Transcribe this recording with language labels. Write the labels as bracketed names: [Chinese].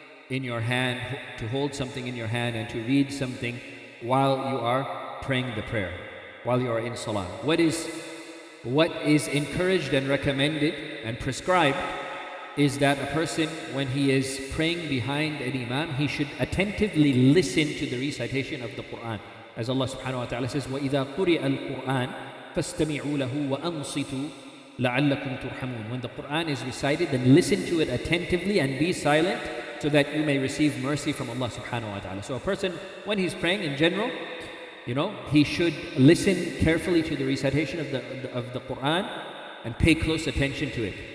[English] in your hand, to hold something in your hand and to read something while you are praying the prayer, while you are in salah. What is encouraged and recommended and prescribed is that a person, when he is praying behind an imam, he should attentively listen to the recitation of the Quran. As Allah subhanahu wa ta'ala says, [Arabic] وَإِذَا قُرِئَ الْقُرْآنِ فَاسْتَمِعُوا لَهُ وَأَنصِتُوا لَعَلَّكُمْ تُرْحَمُونَ. [English] When the Quran is recited, then listen to it attentively and be silent so that you may receive mercy from Allah subhanahu wa ta'ala. So a person, when he's praying in general, he should listen carefully to the recitation of the Quran and pay close attention to it.